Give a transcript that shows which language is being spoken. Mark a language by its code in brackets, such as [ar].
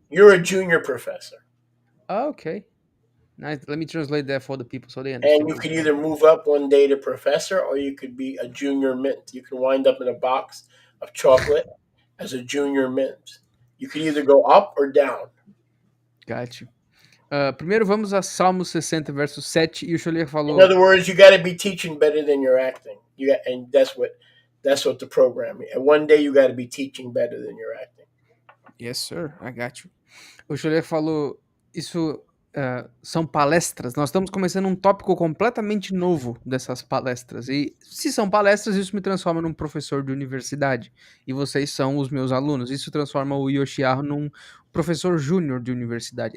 [en] You're a junior professor. Oh, okay. Nice. Let me translate that for the people so they understand. And you could either move up one day to professor, or you could be a junior mint. You can wind up in a box of chocolate as a junior mint. You could either go up or down. Got you. [pt] Primeiro vamos a Salmo 60, verso 7, e o Scholler falou... [en] In other words, you got to be teaching better than you're acting. And that's what the program is. And one day you got to be teaching better than you're acting. Yes, sir. I got you. [pt] O Scholler falou, isso são palestras. Nós estamos começando um tópico completamente novo dessas palestras. E se são palestras, isso me transforma num professor de universidade. E vocês são os meus alunos. Isso transforma o Yoshiharu num professor júnior de universidade.